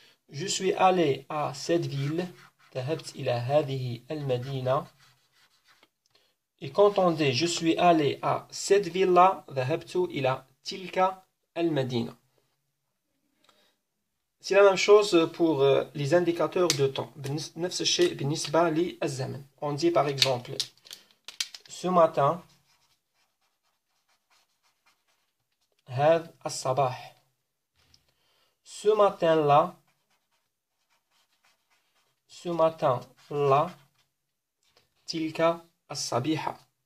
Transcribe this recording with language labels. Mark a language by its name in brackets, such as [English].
[French] Je suis allé à cette ville, [Arabic] ذهبت إلى هذه المدينة. [French] Et quand on dit je suis allé à cette ville-là, [Arabic] ذهبت إلى تلك المدينة. [French] C'est la même chose pour les indicateurs de temps. [Arabic] نفس الشيء بالنسبة للزمن. [French] On dit par exemple ce matin, [Arabic] هذا الصباح. [French] Ce matin-là, ce matin-là, [Arabic] تلك الصبيحة.